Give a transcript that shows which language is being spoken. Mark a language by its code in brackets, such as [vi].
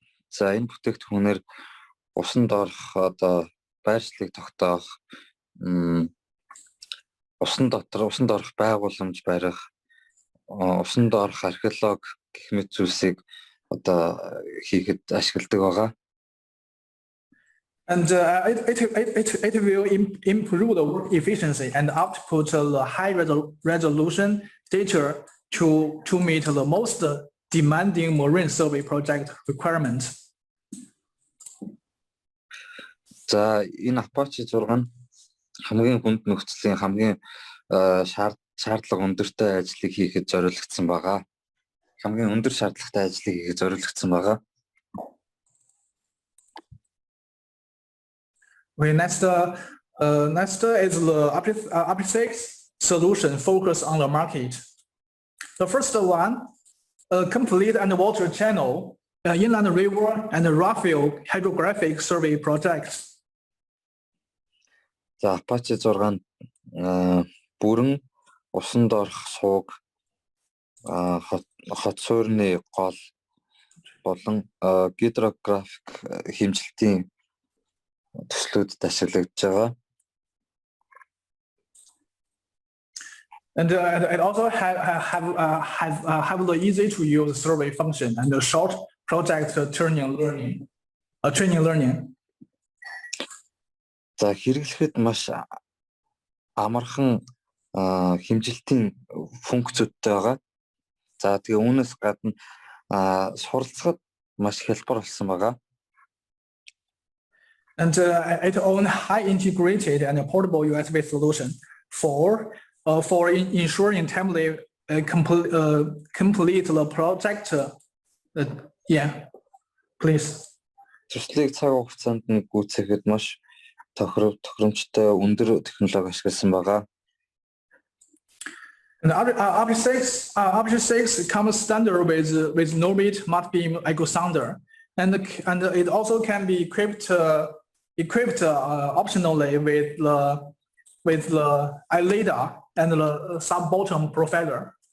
[mn] За энэ бүтээгдэхүүнээр усан доорх одоо байршлыг тогтоох, усан доорх байгууламж барих, усан доорх археологи гэх мэт зүйлсийг одоо хийхэд ашигладаг байгаа. [en] And it will improve the work efficiency and output the high resolution data to meet the most demanding marine survey project requirements. [mn] За энэ APACHE 6 нь хамгийн хүнд нөхцөлийн хамгийн шаардлага өндөртэй ажлыг хийхэд зориулагдсан байгаа. Хамгийн өндөр шаардлагатай ажлыг хийхэд зориулагдсан байгаа. [en] Okay, next is the APACHE solution focus on the market. The first one, a complete underwater channel, inland river and railfield hydrographic survey projects. [mn] За APACHE 6 бүрэн усан доорх сууг хот сүйрлийн гол болон гидрографик хэмжилтийн төслүүдэд ашиглагдж байгаа. [en] And it also have the easy to use survey function and the short project training learning. [mn] За хэрэглэхэд маш амархан хэмжилтийн функцүүдтэй байгаа. За тэгээ үүнээс гадна суралцахад маш хялбар болсон байгаа. [en] And it owns high integrated and portable USB solution for ensuring timely complete the project. Yeah, please. [mn] Төслийг цаг хугацаанд нь гүйцэхэд маш тохиромжтой өндөр технологи ашигласан байгаа. [en] And APACHE 6 comes standard with no-bit multi-beam echo sounder, and it also can be equipped optionally with the Lidar and the sub-bottom profiler.